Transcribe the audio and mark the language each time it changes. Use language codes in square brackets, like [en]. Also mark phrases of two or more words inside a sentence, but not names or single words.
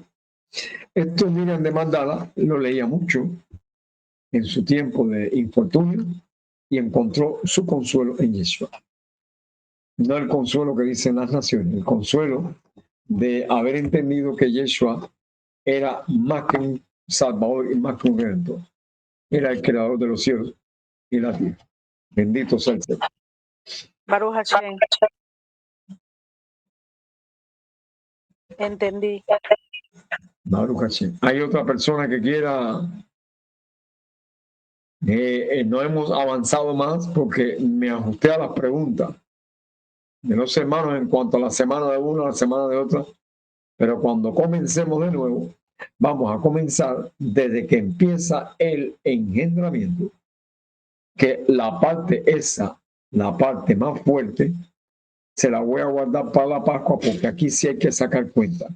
[es] Esto Miriam de Magdala lo leía mucho en su tiempo de infortunio y encontró su consuelo en Yeshua. No el consuelo que dicen las naciones, el consuelo de haber entendido que Yeshua era más que un salvador y más que un redentor. Era el creador de los cielos y la tierra. Bendito sea el Señor. [he] ברוך השם. Entendí. ברוך השם. [es] Hay otra persona que quiera. No hemos avanzado más porque me ajusté a las preguntas de los hermanos en cuanto a la semana de uno, a la semana de otra. Pero cuando comencemos de nuevo, Vamos a comenzar desde que empieza el engendramiento, que la parte esa, la parte más fuerte, se la voy a guardar para la Pascua porque aquí sí hay que sacar cuenta.